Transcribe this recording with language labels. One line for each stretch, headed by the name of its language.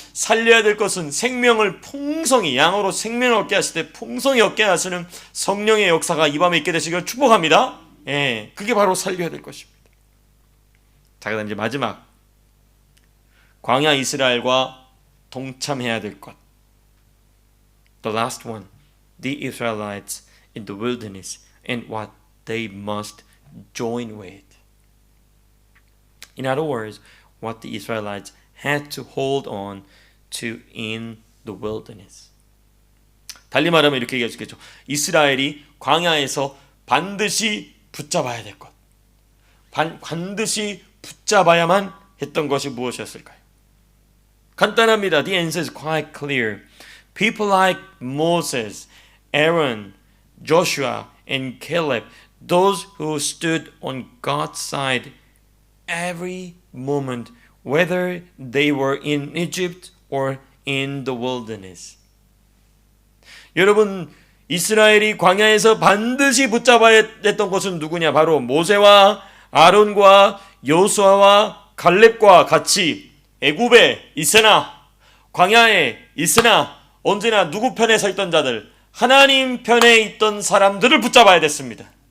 Korean: 살려야 될 것은 생명을 풍성히, 양으로 생명을 얻게 하실 때 풍성히 얻게 하시는 성령의 역사가 이 밤에 있게 되시기를 축복합니다. 예, 그게 바로 살려야 될 것입니다. 자, 그다음 이제 마지막 광야 이스라엘과 동참해야 될 것.
English: The last one, the Israelites in the wilderness and what they must join with. In other words, what the Israelites had to hold on to in the wilderness.
Korean: 달리 말하면 이렇게 얘기할 수 있겠죠. 이스라엘이 광야에서 반드시 붙잡아야 될 것. 반드시 붙잡아야만 했던 것이 무엇이었을까요? 간단합니다.
English: The answer is quite clear. People like Moses, Aaron, Joshua, and Caleb, those who stood on God's side every moment, whether they were in Egypt or in the wilderness.
Korean: 여러분, 이스라엘이 광야에서 반드시 붙잡아야 했던 것은 누구냐? 바로 모세와 아론과 여호수아와 갈렙과 같이 애굽에 있으나 광야에 있으나 언제나 누구 편에 서 있던 자들, 하나님 편에 있던 사람들을 붙잡아야 됐습니다.